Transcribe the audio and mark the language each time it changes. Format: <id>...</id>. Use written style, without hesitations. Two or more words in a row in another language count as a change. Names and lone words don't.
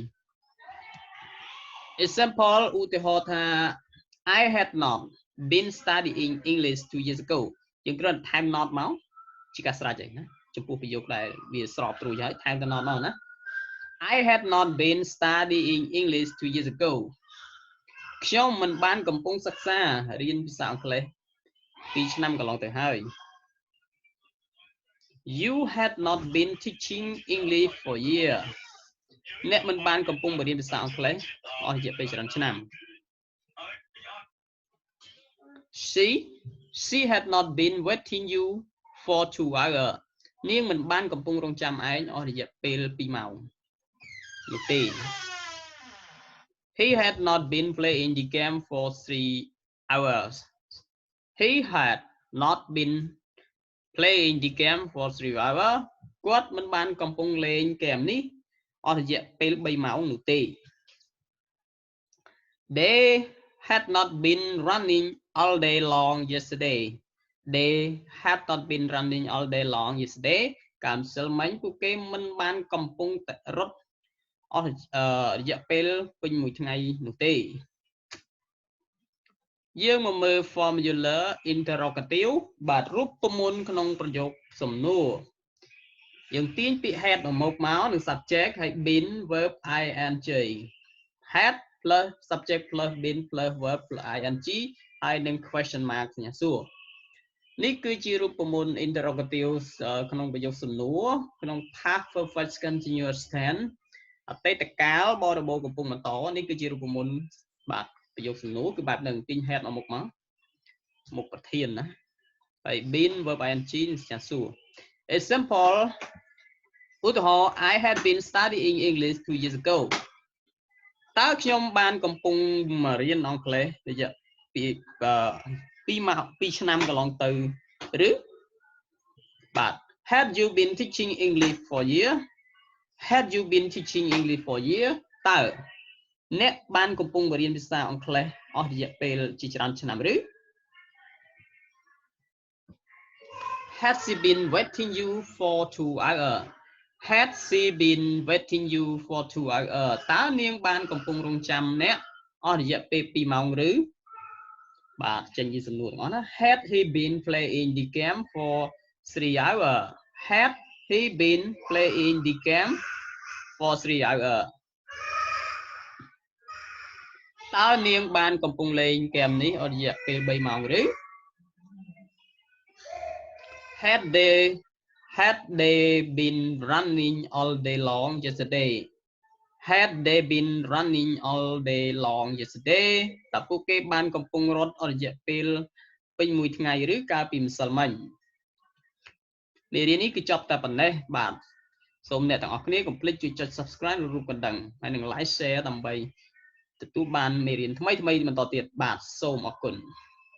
<km>example ឧទាហរណ៍ថា</km> <en>I had not been studying English 2 years ago</en> <km>យើងគ្រាន់តែថែម not មកជាការស្រេចឯណាចំពោះប្រយោគដែលវាស្របត្រួយហើយថែមតែ not មកណា</km> <en>I had not been studying English 2 years ago</en> <km>ខ្ញុំមិនបានកំពុងសិក្សារៀនភាសាអង់គ្លេស2ឆ្នាំកន្លងទៅហើយ</km> <en>You had not been teaching English for a year</en> <km>អ្នកមិនបានកំពុងរៀនភាសាអង់គ្លេសអស់រយៈពេលច្រើនឆ្នាំ</km> <en>She had not been waiting you for 2 hours</en> <km>នាងមិនបានកំពុងរង់ចាំឯងអស់រយៈពេល2ម៉ោងនោះទេ</km> <en>He had not been playing the game for 3 hours He had not been playing the game for 3 hours</en> <km>គាត់មិនបានកំពុងលេងហ្គេមនេះអស់រយៈពេល3ម៉ោងនោះទេ</km> <en>They had not been running all day long yesterday They had not been running all day long yesterday</en> <km>កាលម្សិលមិញពួកគេមិនបានកំពុងតែរត់អស់រយៈពេលពេញមួយថ្ងៃនោះទេ យើងមកមើល</km> <en>formula interrogative</en> <km>បាទរូបមន្តក្នុងប្រយោគសំណួរយើងទាញពាក្យ had មកនឹង subject ហើយ</km> <en>been verb ing had plus subject plus been plus verb plus ing ហើយនឹង question mark</en> <km>សញ្ញាសួរនេះគឺជារូបមន្ត</km> <en>interrogative</en> <km>ក្នុងប្រយោ គសំណួរក្នុង</km> <en>past perfect continuous tense</en> <km>អតីតកាលបរិបូរណ៍កំពុងបន្តនេះគឺជារូបមន្តបាទប្រយោគសំណួរគឺបែបហ្នឹងទាញ head មកមុខប្រធានណាហើយ</km> <en>been verb ing</en> <km>សញ្ញាសួរ example ឧទាហរណ៍</km> <en>I had been studying English 2 years ago</en> <km>តើខ្ញុំបានកំពុងរៀនអង់គ្លេសរយៈ 2 ឆ្នាំកន្លងទៅឬបាទ</km> <en>Had you been teaching English for a year Had you been teaching English for a year</en> <km>តើអ្នកបានកំពុងរៀនភាសាអង់គ្លេសអស់រយៈពេលជាច្រើនឆ្នាំឬ</km> <en>Had she been waiting you for 2 hours Had she been waiting you for 2 hours</en> <km>តើនាងបានកំពុងរងចាំអ្នកអស់រយៈពេល2ម៉ោងឬបាទចេញជាសំណួរទាំងអស់ណា</km> <en>Had he been playing the game for 3 hours Had he been playing the game for 3 hours</en> <km>តើនាងបានកំពុងលេងហ្គេមនេះអស់រយៈពេល3ម៉ោងឬ</km> <en>Had they been running all day long yesterday Had they been running all day long yesterday</en> <km>តើពួកគេបានកំពុងរត់អស់រយៈពេលពេញមួយថ្ងៃឬកាលពីម្សិលមិញមេរៀននេះគឺចប់តែប៉ុណ្ណេះបាទសូមអ្នកទាំងអស់គ្នាកុំភ្លេចជួយចុច Subscribe និងរូបកណ្ដឹងហើយនឹង</km> <en>Like Share</en> <km>ដើម្បីទទួលបានមេរៀនថ្មីៗបន្តទៀតបាទសូមអរគុណ</km>